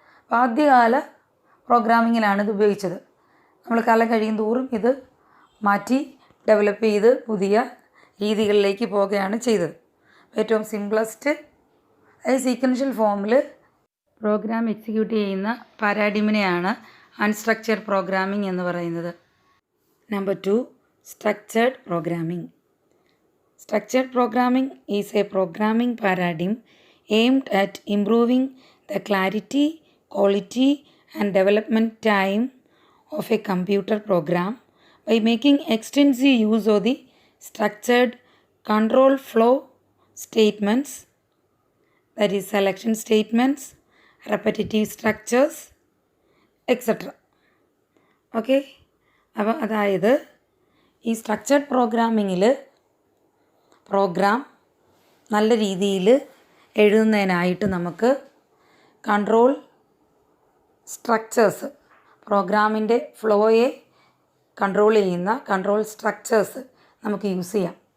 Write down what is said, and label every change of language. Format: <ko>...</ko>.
<ml>അപ്പോൾ ആദ്യകാല പ്രോഗ്രാമിങ്ങിലാണ് ഇത് ഉപയോഗിച്ചത്. നമ്മൾ കാലം കഴിയും തോറും ഇത് മാറ്റി ഡെവലപ്പ് ചെയ്ത് പുതിയ രീതികളിലേക്ക് പോവുകയാണ് ചെയ്തത്. ഏറ്റവും സിംപ്ലസ്റ്റ് അതായത് സീക്വൻഷ്യൽ ഫോമിൽ പ്രോഗ്രാം എക്സിക്യൂട്ട് ചെയ്യുന്ന പാരാഡിമിനെയാണ് അൺസ്ട്രക്ചേർഡ് പ്രോഗ്രാമിംഗ് എന്ന് പറയുന്നത്.</ml> <en>Number 2, structured programming. Structured programming is a programming paradigm aimed at improving the clarity, quality and development time of a computer program by making extensive use of the structured control flow statements, that is selection statements, repetitive structures, etc. Okay?</en> <ml>അപ്പോൾ അതായത് ഈ structured പ്രോഗ്രാമിങ്ങിൽ programme നല്ല രീതിയിൽ എഴുതുന്നതിനായിട്ട് നമുക്ക് control structures, പ്രോഗ്രാമിൻ്റെ ഫ്ലോയെ control ചെയ്യുന്ന control structures നമുക്ക് use ചെയ്യാം.</ml>